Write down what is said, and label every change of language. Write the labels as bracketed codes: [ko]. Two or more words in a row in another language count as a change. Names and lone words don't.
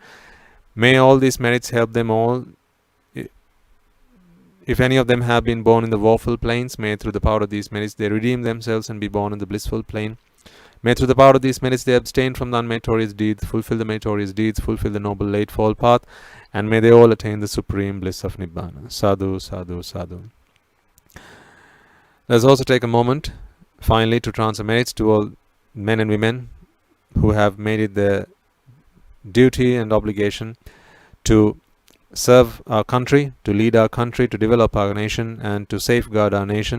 [en] May all these merits help them all. If any of them have been born in the woeful plains, may through the power of these merits they redeem themselves and be born in the blissful plain. May through the power of these merits they abstain from the unmeritorious deeds, fulfill the meritorious deeds, fulfill the noble eightfold path, and may they all attain the supreme bliss of Nibbana. [pi] Sadhu, sadhu, sadhu. [en] Let's also take a moment, finally, to transfer merits to all men and women who have made it their duty and obligation to serve our country, to lead our country, to develop our nation, and to safeguard our nation.